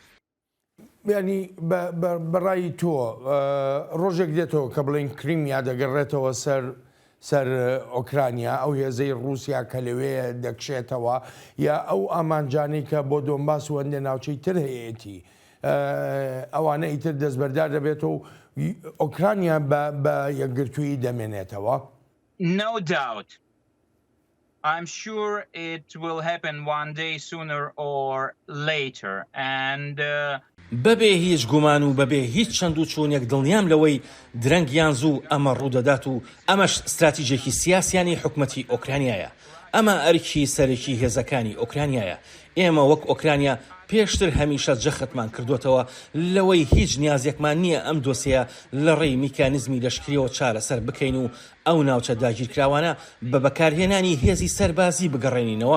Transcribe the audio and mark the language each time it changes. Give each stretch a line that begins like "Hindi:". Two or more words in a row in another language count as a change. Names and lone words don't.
Central Kurdish: ینی بەڕای تۆ ڕۆژێک دێتەوە کە بڵین کریمیا دەگەڕێتەوە سەر ئۆکرانیا، ئەو هێزەی رووسیا کە لەوەیە دەکشێتەوە، یا ئەو ئامانجانەی کە بۆ دۆنباس و هەندێک ناوچەی تر هەیەتی ئەوانە ئیتر دەستبەردار دەبێتەوە و ئۆکرانیا بە یەکگرتووی دەمێنێتەوە؟
English: No doubt. I'm sure it will happen one day sooner or later. And
Central Kurdish: بەبێ هیچ گومان و بەبێ هیچ چەند و چوونێک دڵنیام لەوەی درەنگیان زوو ئەمە ڕوودەدات و ئەمەش استراتیژێکی سیاسیانی حکومەتی ئۆکرانیایە. ئەمە ئەرکی سەرەکی هێزەکانی ئۆکرانیایە. ئێمە وەک ئۆکرانیا پێشتر هەمیشە جەختمان کردوتەوە لەوەی هیچ نیازێکمان نییە ئەم دۆسەیە لە ڕێی میکانیزمی لەشکریەوە چارەسەر بکەین و ئەو ناوچە داگیرکراوانە بە بەکارهێنانی هێزی سەربازی بگەڕێنینەوە.